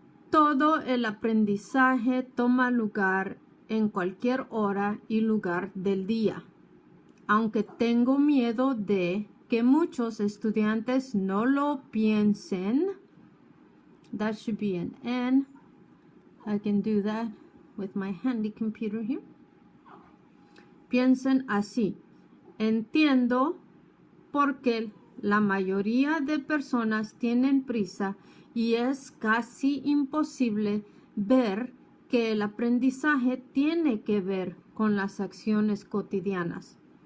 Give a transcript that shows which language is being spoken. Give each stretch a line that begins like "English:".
Spanish: Todo el aprendizaje toma lugar en cualquier hora y lugar del día, aunque tengo miedo de que muchos estudiantes no lo piensen.
English: That should be an N. I can do that with my handy computer here.
Spanish: Piensen así. Entiendo por qué la mayoría de personas tienen prisa y es casi imposible ver que el aprendizaje tiene que ver con las acciones cotidianas.